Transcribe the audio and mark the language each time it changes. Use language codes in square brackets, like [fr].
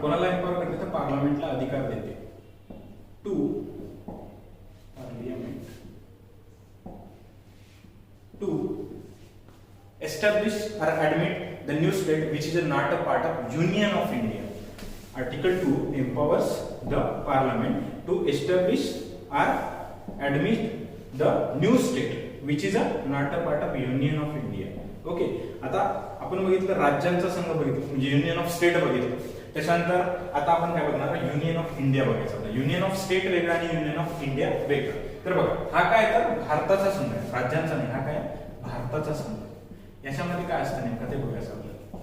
[mr] कोणाला एम्पॉवर करते तर पार्लमेंटला अधिकार देते. [en] To parliament to establish or admit the new state which is not a part of Union of India. Article 2 empowers the Parliament to establish or admit the new state which is not a part of Union of India. [mr] Okay, आता आपण बघितलं राज्यांचा संघ बघितलं म्हणजे union of state बघितलं. त्याच्यानंतर आता आपण काय बघणार, युनियन ऑफ इंडिया बघायचं होतं. युनियन ऑफ स्टेट वेगळं आणि युनियन ऑफ इंडिया वेगळं. तर बघा हा काय तर भारताचा संघ आहे, राज्यांचा नाही. हा काय भारताचा संघ. याच्यामध्ये काय असतं नेमकं ते बघायचं आपल्याला.